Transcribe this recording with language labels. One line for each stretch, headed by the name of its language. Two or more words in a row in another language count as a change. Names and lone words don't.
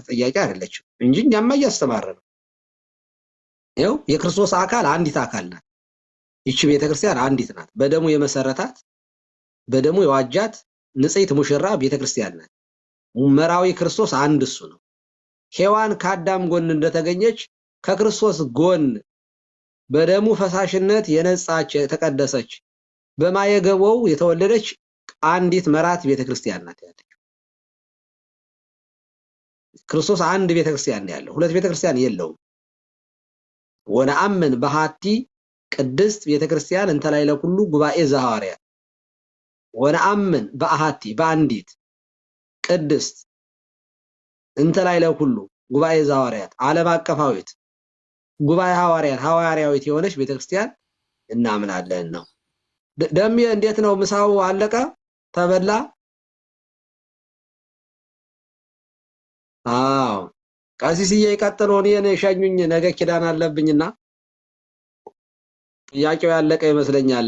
Amharic: ተጠያቂ አይደለችም እንጂ እኛማ እያስተማረ ነው። ይኸው የክርስቶስ አካል አንዲት አካል ናት። ይቺ ቤተክርስቲያን አንዲት ናት። በደሙ የመሰረታት በደሙ የዋጃት ንጽሕት ሙሽራ ቤተክርስቲያን ናት። መራዊ ክርስቶስ አንድ እሱ ነው። ሔዋን ከአዳም ጎን እንደተገኘች ከክርስቶስ ጎን በደሙ ፈሳሽነት የነጻች የተቀደሰች በማየገበው የተወለደች አንዲት መራት ቤተክርስቲያን ናት ያለችው። ክርስቶስ አንድ ቤተክርስቲያን ነው ያለው፣ ሁለት ቤተክርስቲያን የለውም።
Geez: ወነአምን በሃቲ ቅድስት ቤተክርስቲያን እንተ ላዕለ ኩሉ ጉባኤ ዘሐዋርያት። ወነአምን በአሃቲ
Amharic: በአንዲት ቅድስት
Geez: እንተ ላዕለ ኩሉ ጉባኤ ዘሐዋርያት
Amharic: ዓለም አቀፋዊት ጉባኤ ሐዋርያዊት የሆነች ቤተክርስቲያን እናምናለን ነው። ደሜ እንዴት ነው? ምሳው አለቀ? ተበላ? አዎ ቀሲስዬ ይቀጥሉ። እኔን የሸኙኝ ነገ ኪዳን አለብኝና ጥያቄው ያለቀ ይመስለኛል።